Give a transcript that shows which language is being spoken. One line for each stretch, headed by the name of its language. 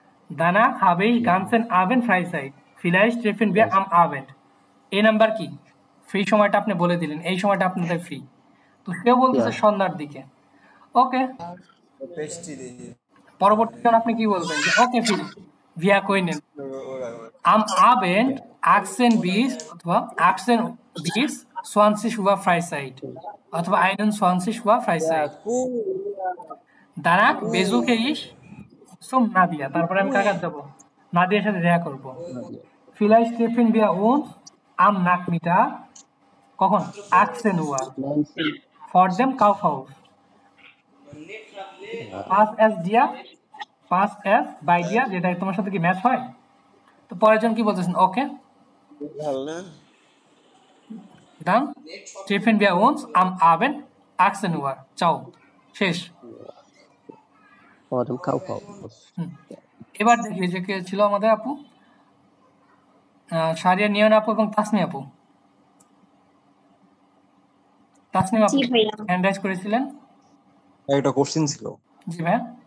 German: Danach habe ich ganzen Abend Freizeit, vielleicht treffen wir am Abend।
Bangla: এই number কি? Free সময়টা আপনি বলে দিলেন, এই সময়টা আপনাদের ফ্রি। তো কেউ বলতেছে সন্ধ্যার দিকে। ওকে, পরবর্তীতে আপনি কি বলবেন? যে ওকে free
German: wir können am Abend 18 bis অথবা 18 bis 20 Uhr Freizeit অথবা 21 Uhr Freizeit। Danach besuche ich zum Nadia,
Bangla: তারপরে আমি কাকার যাব, নাদিয়ার সাথে দেখা করব।
German: Vielleicht treffen wir uns am Nachmittag কখন? 18 Uhr vor dem Kaufhaus। Pass es dir, pass es bei dir,
Bangla: যেটা তোমার সাথে কি ম্যাচ হয়? তো পরের জন কি বলতেছেন?
German: ওকে, dann treffen wir uns am Abend 18 Uhr, ciao, শেষ। vor dem Kaufhaus।
Bangla: এবার দেখি যে কে ছিল আমাদের আপু, সারিয়া নিয়ন আপু এবং তাসনি আপু। তাসনিম আপু হ্যান্ড রাইজ করেছিলেন। একটা কোশ্চেন ছিল। জি ভাই।